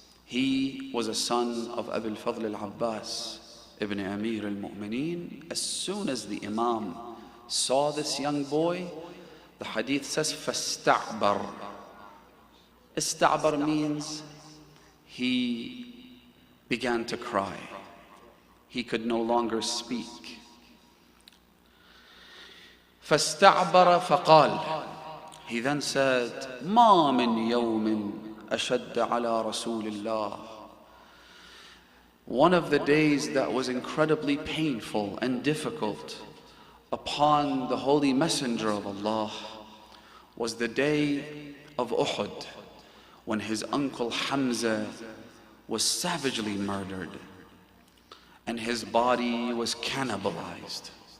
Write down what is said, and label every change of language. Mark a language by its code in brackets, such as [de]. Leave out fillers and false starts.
[en] He was a son of Abul Fadl al-Abbas ibn Amir al-Mu'mineen. As soon as the Imam saw this young boy, the hadith says, [ar] فَاسْتَعْبَرْ. [en] Ista'bar means he began to cry. He could no longer speak. [ar] فَاسْتَعْبَرَ فَقَالَ. [en] He then said, [ar] مَا مِنْ يَوْمٍ أَشَدَّ عَلَى رَسُولِ اللَّهِ. [en] One of the days that was incredibly painful and difficult upon the Holy Messenger of Allah was the day of Uhud, when his uncle Hamza was savagely murdered and his body was cannibalized.